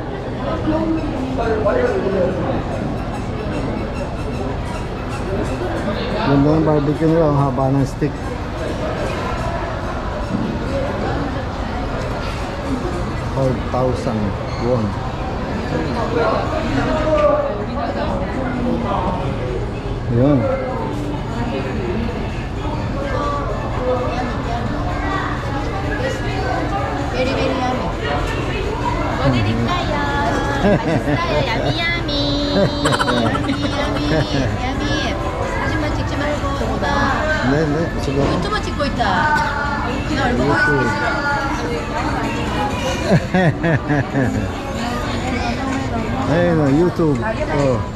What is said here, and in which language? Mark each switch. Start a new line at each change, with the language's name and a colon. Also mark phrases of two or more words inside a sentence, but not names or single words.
Filipino: Ganda yung barbecue nila, ang haba ng stick. ₱4,000. Yan.
English: Very, very yummy.
Korean: 어디 드릴까요? 맛있어요.
English: yummy yummy. yummy yummy. yummy.
Korean: 사진만 찍지 말고 나 네, 지금 유튜브 찍고 있다. 나 얼굴 보이고 있어.
Filipino: ayun o, YouTube. Oh.